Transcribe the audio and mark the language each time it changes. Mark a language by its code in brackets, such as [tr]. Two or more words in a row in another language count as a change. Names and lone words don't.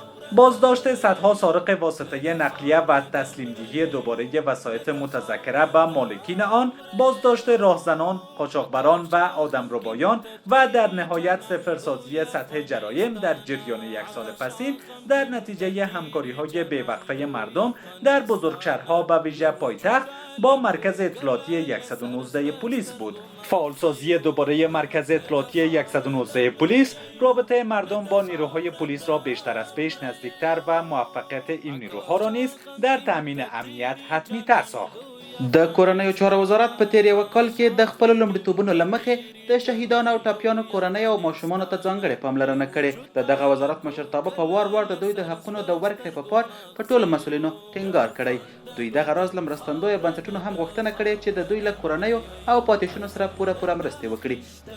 [fa] بازداشت صدها سارق واسطه نقلیه و تسلیم‌دهی دوباره وسایط متذکره به مالکین آن، بازداشت راهزنان، قاچاقبران و آدمربایان و در نهایت صفرسازی سطح جرایم در جریان یک سال پسین در نتیجه همکاری‌های بی‌وقفه مردم در بزرگشهرها و ویژه پایتخت با مرکز اطلاعاتی 119 پلیس بود. فعالسازی دوباره مرکز اطلاعاتی 119 پلیس رابطه مردم با نیروهای پلیس را بیشتر از پیش نزدیکتر و موفقیت این نیروها را نیز در تامین امنیت حتمی تر ساخت. [ps] د کورنیو چارو وزارت په تیر یو کال کې د خپل لومړیتوبونو له مخې د شهیدانو او ټپیانو کورنیو او ماشومانو ته ځانګړې پاملرنه کړې. د دغه وزارت مشرتابه په وار وار د دوی د حقونو د ورکړې په پار په ټولو مسؤلینو ټینګار کړی. دوی دغه راز له مرستندویه بنسټونو هم غوښتنه کړې چې د دوی له کورنیو او پاتې شونو سره پوره مرستې وکړي.